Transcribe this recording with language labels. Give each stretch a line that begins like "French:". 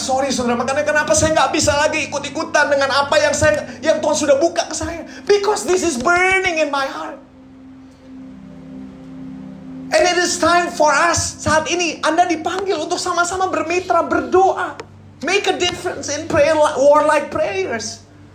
Indonesian: Sorry saudara, makanya kenapa saya gak bisa lagi ikut-ikutan dengan apa yang Tuhan sudah buka ke saya.
English: Because this is burning in my heart. And it is time for us.
Indonesian: Saat ini Anda dipanggil untuk sama-sama bermitra, berdoa.
English: Make a difference in prayer, warlike prayers.